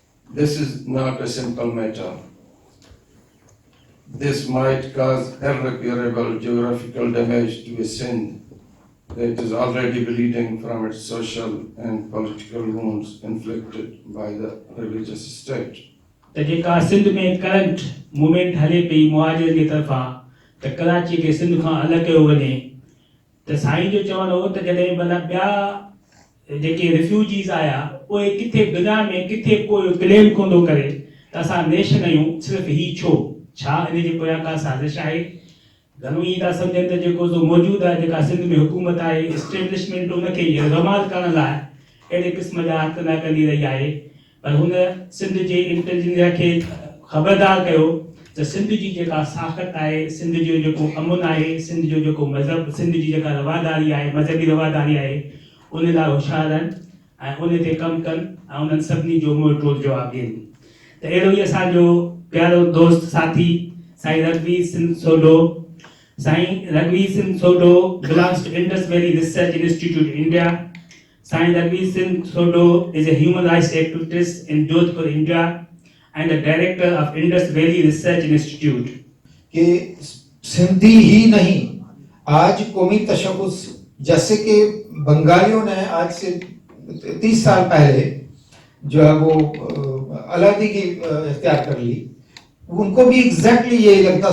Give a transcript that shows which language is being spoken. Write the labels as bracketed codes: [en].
[en] This is not a simple matter. This might cause irreparable geographical damage to a Sindh that is already bleeding from its social and political wounds inflicted by the religious state. [sd] त जेका सिंध में current movement हले पई मुहाजिर जी तरफ़ां त कराची खे सिंध खां अलॻि कयो वञे, त साईं जो चवणु हो त जॾहिं भला ॿिया जेके रिफ्यूजीज़ आया उहे किथे दुनिया में किथे कोई क्लेम कोन थो करे त असां नेशन आहियूं, सिर्फ़ु ही छा इन जे पोयां का साज़िश आहे? घणो ई था सम्झनि त जेको मौजूदु आहे जेका सिंध में हुकूमत आहे इस्टेब्लिशमेंट उनखे रमाद करण लाइ अहिड़े क़िस्म जा हथ न कंदी रही आहे, पर हुन सिंध जे इंटेलिजेंस खे ख़बरदार कयो त सिंध जी जेका साख़त आहे, सिंध जो जेको अमुन आहे, सिंध जो जेको मज़हब, सिंध जी जेका रवादारी आहे, मज़हबी रवादारी आहे, उन लाइ होशियार आहिनि ऐं उन ते कमु कनि ऐं उन्हनि सभिनी जो मुंहुं टोड़ जवाबु ॾियनि। त अहिड़ो ई असांजो प्यारो दोस्त साथी साईं रघुवीर सिंह सोढो। [en] साईं रघुवीर Singh सोढो belongs to Indus Valley Research Institute, India. Sain Raghuveer Singh Sodo is a human rights activist in Jodhpur, India, and a director of Indus Valley Research Institute. [hi] कि सिंधी ही नहीं, आज कौमी तशक्कुस, जैसे कि बंगालियों ने आज से 30 साल पहले जो है वो अलहदी की इख्तियार कर ली, उनको भी एग्जैक्टली यही लगता।